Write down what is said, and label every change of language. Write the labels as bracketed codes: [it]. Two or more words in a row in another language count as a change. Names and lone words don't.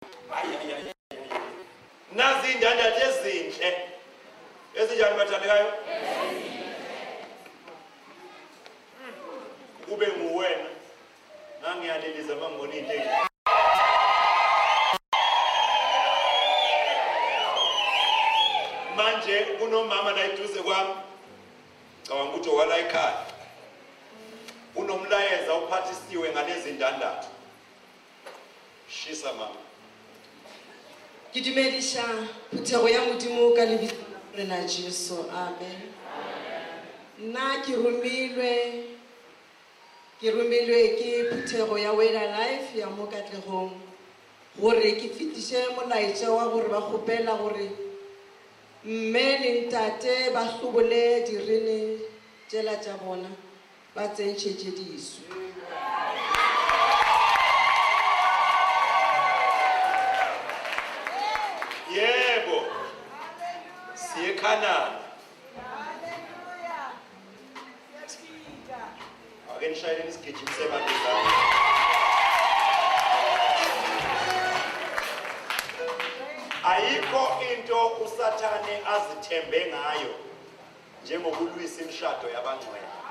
[zu] nazi indandathu ezinhle ezinjani bathandekayo kube nguwena nangiyaleliza bangibona into enhle manje kunomama la eduze kwami cabanga ukuthi okwala ekhaya unomlayeza uphathisiwe ngalezi ndandathu shisa mama [nso] Ke dumedisa phuthego ya modimo ka lebitso la Jesu amen nna ke romilwe ke phuthego ya Wela Life ya mo Katlegong gore ke fetiše molaetša wa gore ba kgopela gore mme le ntate ba hlobole direne tšela tša bona ba tsentšhetše diso [zu] yebo siye Khanani ake nishayeleni isigijimise bandezana ayikho into usathane azithembe ngayo njengokulwisa imishado yabangcwele